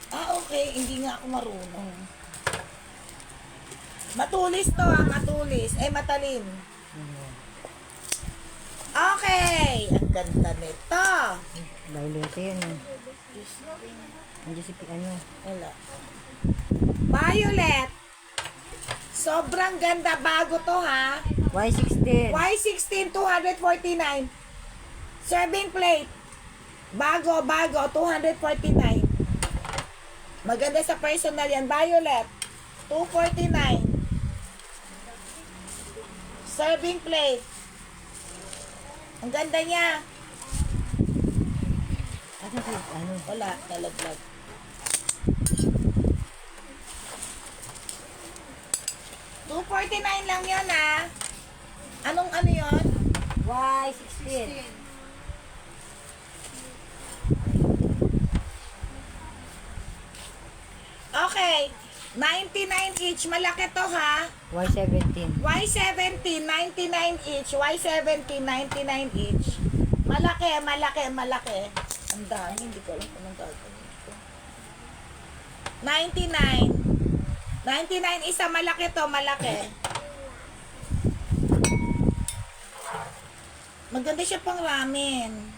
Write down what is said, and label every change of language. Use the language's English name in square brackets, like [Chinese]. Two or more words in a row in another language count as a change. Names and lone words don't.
[Filipino] Okay. Hindi nga ako marunong. Matulis to, ha? Matulis. Ay, matalim. Okay. Ang ganda nito. Violet yan eh. Andiyan si ano. Wala. Violet. Sobrang ganda. Bago to, ha? Y16. Y16, 249. [English] Serving plate. [Filipino] Bago, 249. Maganda sa personal yan. [English] Violet, 249. Serving plate. [Filipino] Ang ganda niya. Asan si ano? Wala, nalaglag. $249 lang yun, ha? Anong ano yun? Y16. Okay. 99 each. Malaki to, ha? Y17. Y17, 99 each. Y17, 99 each. Malaki. Ang dami. Hindi ko alam kung anong gagawin ko. 99. 99 isa. Malaki to. Malaki. Maganda siya pang ramen.